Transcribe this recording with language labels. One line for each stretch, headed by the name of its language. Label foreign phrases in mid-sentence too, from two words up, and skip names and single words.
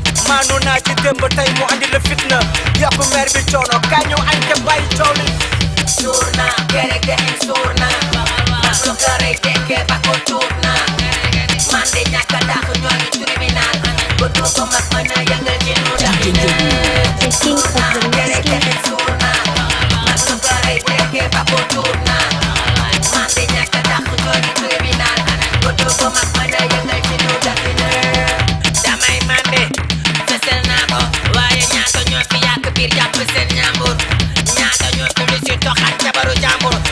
Wolof: Maanu naa ci démb, tey mu andi la fitna. Yokk mer bi coono, kaay ñu añ te bàyyi coow li. Suur naa, gere gere suur naa. Man lu ko rey dekkee ba ko tuur naa. Man de ñàkk a dàq, ñoo ngi tribunal. Ba tuur ko mag mën a yëngal ci nu dàq.
English: The king of the Gere mixing.
Wolof: gere suur naa. Man lu ko rey dekkee ba ko tuur naa. Man de ñàkk a dàq, ñoo ngi tribunal. Ba tuur ko mag mën a yëngal ci nu dàq. Damay mande, fësal naa ko. Waaye ñaata ñoo fi yàq biir jàpp seen ñàmbur. Ñaata ñoo fi lu si toxal jabaru jàmbur.